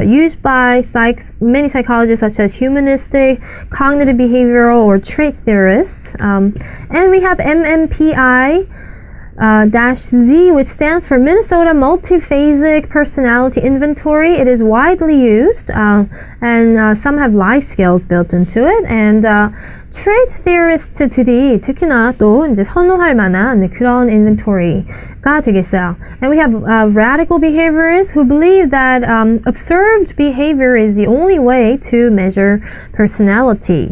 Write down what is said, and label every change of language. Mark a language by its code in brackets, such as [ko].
[en] Used by many psychologists such as humanistic, cognitive behavioral, or trait theorists. And we have MMPI -Z, which stands for Minnesota Multiphasic Personality Inventory. It is widely used, and some have lie scales built into it. [ko] And trait theorist들이 특히나 또 이제 선호할 만한 그런 inventory가 되겠어요. [en] And we have radical behaviorists who believe that observed behavior is the only way to measure personality.